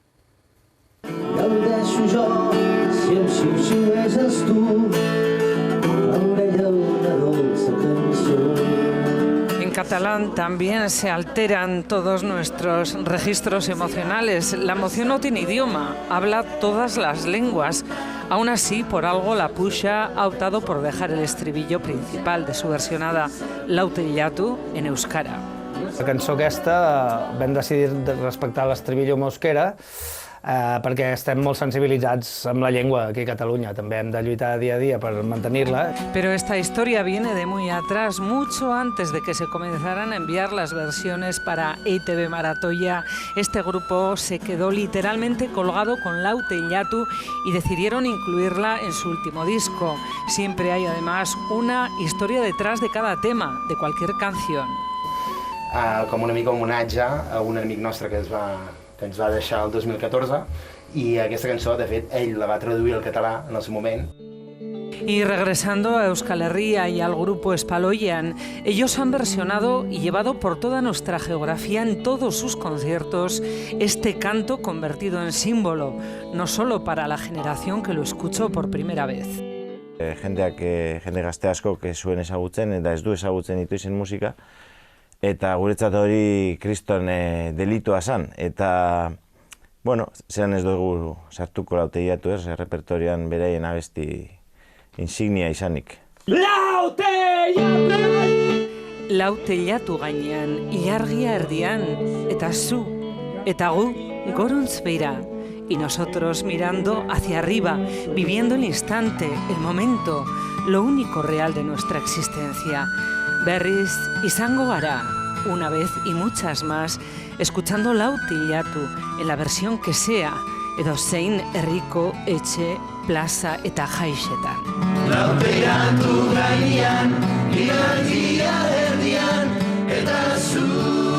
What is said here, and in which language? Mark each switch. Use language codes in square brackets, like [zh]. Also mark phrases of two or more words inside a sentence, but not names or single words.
[es] En catalán también se alteran todos nuestros registros emocionales. La emoción no tiene idioma, habla todas las lenguas. Aún así, por algo, la Puxa ha optado por dejar el estribillo principal de su versionada Lautellatu en euskara. [ca] La cançó aquesta vam decidir respectar l'estribillo en euskera perquè estem molt sensibilitzats amb la llengua aquí a Catalunya. També hem de lluitar dia a dia per mantenir-la. [es] Pero esta historia viene de muy atrás, mucho antes de que se comenzaran a enviar las versiones para EITB Maratoia. Este grupo se quedó literalmente colgado con Lautellatu y decidieron incluirla en su último disco. Siempre hay además una historia detrás de cada tema, de cualquier canción. [ca] Com una mica homenatge a un amic nostre que ens va deixar el 2014 i aquesta cançó, de fet, ell la va traduir al català en el seu moment. [es] Y regresando a Euskal Herria y al grupo Espaloian, ellos han versionado y llevado por toda nuestra geografía en todos sus conciertos este canto convertido en símbolo, no solo para la generación que lo escuchó por primera vez. [eu] Jende gazte asko zuen ezagutzen eta ez du ezagutzen itoizen musika, eta guretzat hori kriston delitua zan, eta bueno, zelan ez dugu sartuko Lautellatu repertorioan beraien abesti insignia izanik. Lautellatu gainean, ilargia erdian, eta zu, eta gu, goruntz beira. [es] Y nosotros mirando hacia arriba, viviendo el instante, el momento, lo único real de nuestra existencia. [eu] Berriz izango gara, [es] una vez y muchas más, escuchando Lautellatu en la versión que sea, [eu] edozein herriko, etxe, plaza eta jaixetan. Lautellatu gainean, ilargia erdian, eta zu